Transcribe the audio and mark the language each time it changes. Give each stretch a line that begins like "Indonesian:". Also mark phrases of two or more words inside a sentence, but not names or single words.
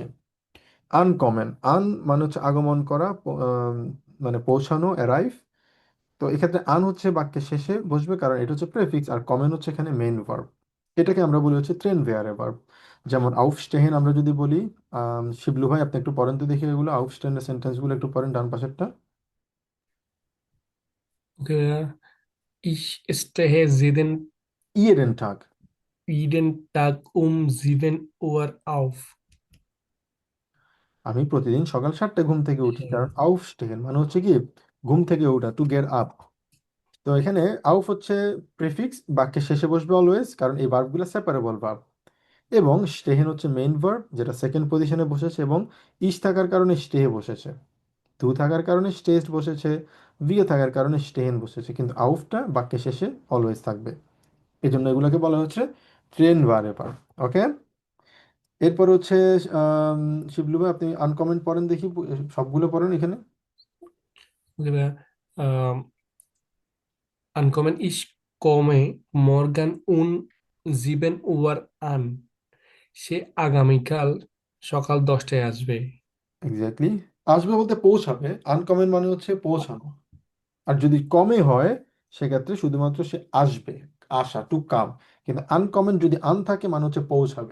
Bangla: আনকমন, মানে হচ্ছে আগমন করা, মানে পৌঁছানো, অ্যারাইভ। তো এক্ষেত্রে আন হচ্ছে বাক্যের শেষে বসবে, কারণ এটা হচ্ছে প্রেফিক্স, আর কমেন হচ্ছে এখানে
English: main verb.
Bangla: এটাকে আমরা বলি হচ্ছে ট্রেন ভেয়ারে ভার্ব। যেমন আউফস্টেহেন আমরা যদি বলি, শিবলু ভাই আপনি একটু পড়েন তো দেখি এগুলো, আউফস্টেহেনের সেন্টেন্সগুলো একটু পড়েন ডান পাশেরটা।
German: Okay, ich stehe jeden Tag। jeden Tag um 7 Uhr auf.
Bangla: আমি প্রতিদিন সকাল 7টায় ঘুম থেকে উঠি, হ্যাঁ, কারণ আউফস্টেহেন মানে হচ্ছে কি ঘুম থেকে ওঠা,
English: to get up.
Bangla: তো এখানে আউফ হচ্ছে প্রেফিক্স, বাক্যের শেষে বসবে অলওয়েজ, কারণ এই ভার্বগুলো
English: separable verb.
Bangla: এবং স্টেহেন হচ্ছে
English: main verb,
Bangla: যেটা
English: second position
Bangla: বসেছে, এবং ইস থাকার কারণে স্টেহে বসেছে, টু থাকার কারণে স্টেজ বসেছে, ভিয়ে থাকার কারণে স্টেহেন বসেছে, কিন্তু আউফটা বাক্যের শেষে অলওয়েজ থাকবে। এই জন্য এগুলোকে বলা হচ্ছে ট্রেন ভার্ব। ওকে, এরপর হচ্ছে আম, শিবলু ভাই আপনি আনকমেন্ট পড়েন দেখি, সবগুলো পড়েন এখানে।
German: okay, ankommen, ich komme morgen um 7 Uhr an.
Bangla: সে আগামীকাল সকাল 10টায় আসবে। এক্স্যাক্টলি, আসবে বলতে পৌঁছাবে, আনকমেন্ট মানে হচ্ছে পৌঁছানো। আর যদি কমে হয় সেক্ষেত্রে শুধুমাত্র সে আসবে, আসা,
English: to come.
Bangla: কিন্তু আনকমন যদি আন থাকে মানে হচ্ছে পৌঁছাবে।